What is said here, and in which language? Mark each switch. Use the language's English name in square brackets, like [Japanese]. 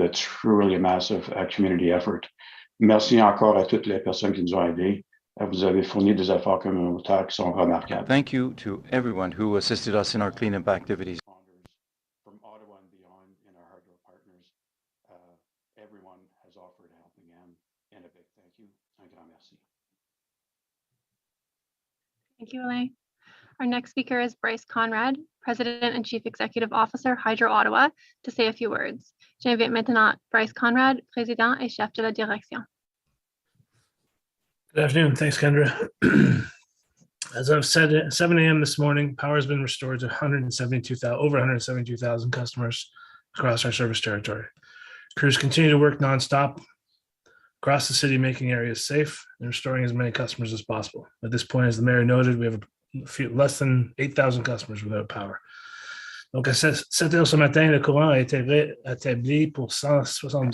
[English] It's truly a massive community effort. [French] Merci encore à toutes les personnes qui nous ont aidés. Vous avez fourni des efforts communautaires qui sont remarquables. [English] Thank you to everyone who assisted us in our cleanup activities. From Ottawa and beyond and our hardware partners, everyone has offered a helping hand, and a big thank you. [French] Un grand merci. [English] Thank you, Alain. Our next speaker is Bryce Conrad, President and Chief Executive Officer, Hydro Ottawa, to say a few words. [French] J'invite maintenant Bryce Conrad, Président et Chef de la Direction. [English] Good afternoon. Thanks, Kendra. As I've said, at 7 a.m. this morning, power has been restored to over 172,000 customers across our service territory. Crews continue to work nonstop across the city, making areas safe and restoring as many customers as possible. At this point, as the mayor noted, we have less than 8,000 customers without power. [French] Donc, à 7 heures ce matin, le courant a été rétabli pour 160.